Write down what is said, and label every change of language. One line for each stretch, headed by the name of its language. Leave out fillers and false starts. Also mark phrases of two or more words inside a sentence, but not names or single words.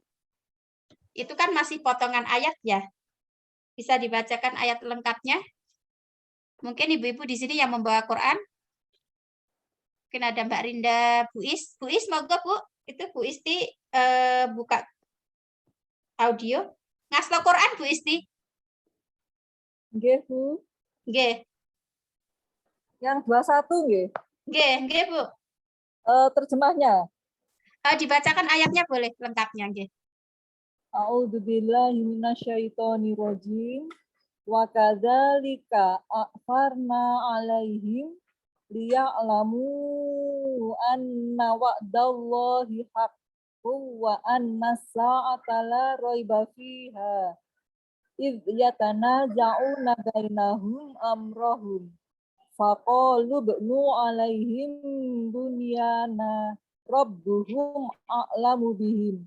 Indonesian: Itu kan masih potongan ayat ya. Bisa dibacakan ayat lengkapnya? Mungkin ibu-ibu di sini yang membawa Quran. Mungkin ada Mbak Rinda, Bu Is. Bu Is, monggo Bu. Itu Bu Isti buka audio. Ngaslo Quran Bu Isti. Nggih, Bu. Nggih. Yang 21 nggih. Nggih, Bu. Terjemahnya. Dibacakan ayatnya boleh lengkapnya nggih.
Arabic: أعوذ بالله من الشيطان الرجيم. وكذلك أعثرنا عليهم ليعلموا أن وعد الله حق وأن الساعة لا ريب فيها. إذ يتنازعون بينهم أمرهم. فقالوا ابنوا عليهم بنيانا ربهم أعلم بهم.